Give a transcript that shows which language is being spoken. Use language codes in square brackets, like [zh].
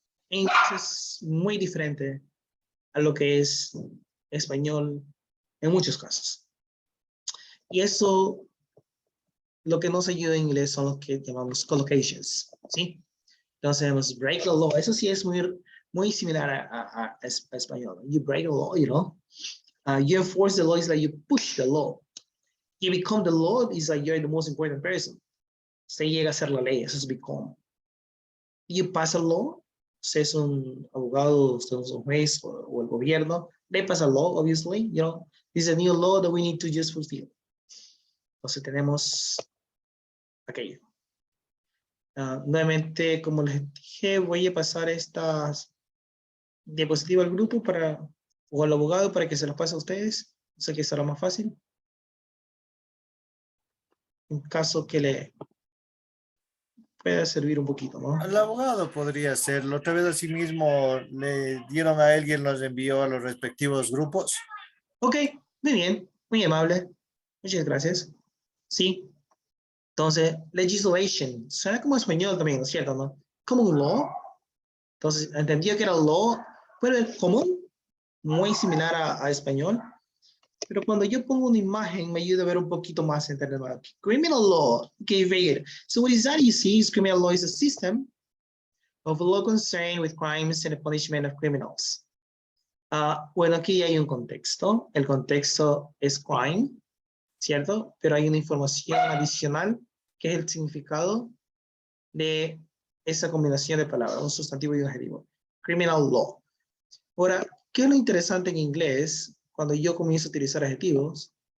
[es] Es muy diferente a lo que es español en muchos casos. Y eso, lo que nos ayuda en inglés son lo que llamamos collocations, ¿sí? Entonces tenemos break the law. Eso sí es muy similar a español. [en] You break the law, you know. You enforce the law is like you push the law. You become the law is like you're the most important person. [es] Usted llega a ser la ley, eso es become. You pass a law, usted es un abogado, usted es un juez o el gobierno. [en] They pass a law, obviously, you know. This is a new law that we need to just fulfill. [es] Entonces tenemos aquello. Nuevamente, como les dije, voy a pasar estas diapositivas al grupo o al abogado para que se las pase a ustedes. Sé que será más fácil. En caso que le pueda servir un poquito, ¿no? El abogado podría hacerlo. Otra vez así mismo le dieron a alguien, los envió a los respectivos grupos. Ok, muy bien, muy amable. Muchas gracias. Sí. Entonces, legislation. Suena como español también, ¿no es cierto? ¿No? Common law. Entonces, entendió que era law, pero es común, muy similar a español. Pero cuando yo pongo una imagen, me ayuda a ver un poquito más en términos. [en] Criminal law. Okay, very good. So what is that you see is criminal law is a system of law concerned with crimes and the punishment of criminals. [es] Bueno, aquí hay un contexto. El contexto es crime, ¿cierto? Pero hay una información adicional que es el significado de esa combinación de palabras, un sustantivo y un adjetivo. Criminal law. Ahora, ¿qué es lo interesante en inglés cuando yo comienzo a utilizar adjetivos?